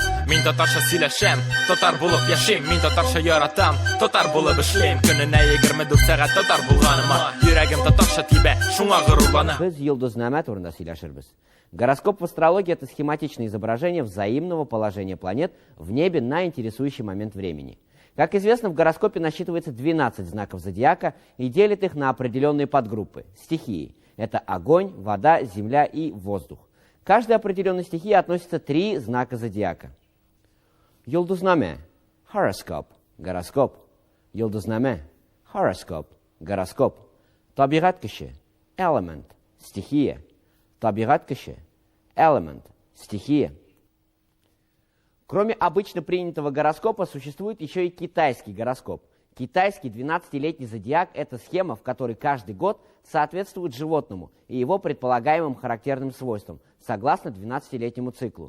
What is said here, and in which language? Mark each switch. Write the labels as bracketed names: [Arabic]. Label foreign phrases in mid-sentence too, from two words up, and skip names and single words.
[Tatar] Min tatarcha сөйләшәм, татар булып яшим, мин татарча яратам, татар булып эшлим, көненә 24 сәгать татар булганыма, йөрәгем татарча тибә, шуңа горурланам. Без йолдызнама турында сөйләшербез. [Russian] Гороскоп в астрологии – это схематичное изображение взаимного положения планет в небе на интересующий момент времени. Как известно, в гороскопе насчитывается 12 знаков зодиака и делит их на определенные подгруппы – стихии. Это огонь, вода, земля и воздух. К каждой определенной стихии относятся 3 знака зодиака. [Tatar] Йолдызнаме – horoskop, гороскоп. Йолдызнаме – horoskop, гороскоп. Табигать кеше – element, стихия. Табигать кеше – element, стихия. [Russian] Кроме обычно принятого гороскопа, существует еще и китайский гороскоп. Китайский 12-летний зодиак – это схема, в которой каждый год соответствует животному и его предполагаемым характерным свойствам, согласно 12-летнему циклу.